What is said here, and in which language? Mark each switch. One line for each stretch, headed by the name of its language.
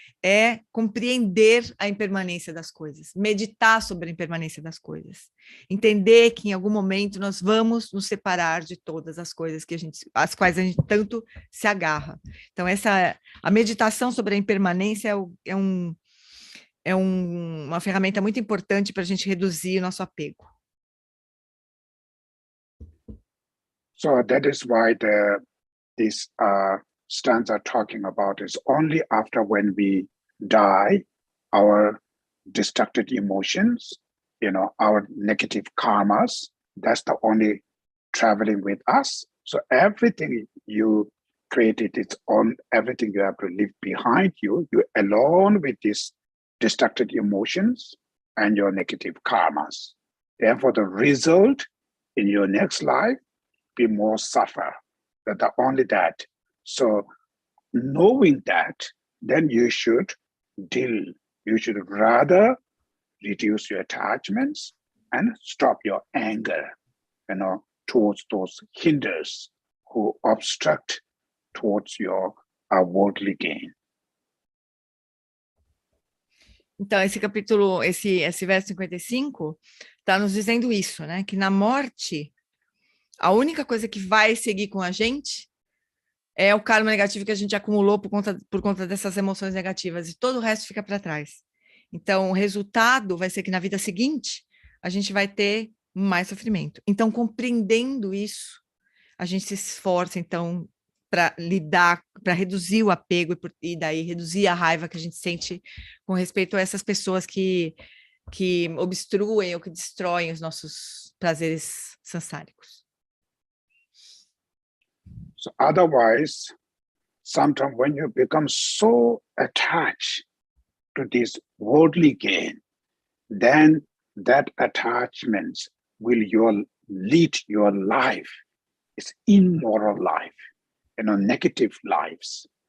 Portuguese: é compreender a impermanência das coisas, meditar sobre a impermanência das coisas, entender que em algum momento nós vamos nos separar de todas as coisas às quais a gente tanto se agarra. Então, a meditação sobre a impermanência uma ferramenta muito importante para a gente reduzir o nosso apego.
English: So that is why these stanza talking about is only after when we die, our destructive emotions, our negative karmas, that's the only traveling with us. So everything you created, everything you have to leave behind you, you're alone with these destructive emotions and your negative karmas. Therefore, the result in your next life be more suffer. That only that. So knowing that, then you should rather reduce your attachments and stop your anger, towards those hinders who obstruct towards your worldly gain.
Portuguese: Então, esse verso 55 está nos dizendo isso, né? Que na morte, a única coisa que vai seguir com a gente é o karma negativo que a gente acumulou por conta dessas emoções negativas, e todo o resto fica para trás. Então, o resultado vai ser que na vida seguinte, a gente vai ter mais sofrimento. Então, compreendendo isso, a gente se esforça, então, para reduzir o apego e daí reduzir a raiva que a gente sente com respeito a essas pessoas que obstruem ou que destroem os nossos prazeres sansáricos.
English: So otherwise, sometimes when you become so attached to this worldly gain, then that attachment will lead your life. It's immoral life, negative lives.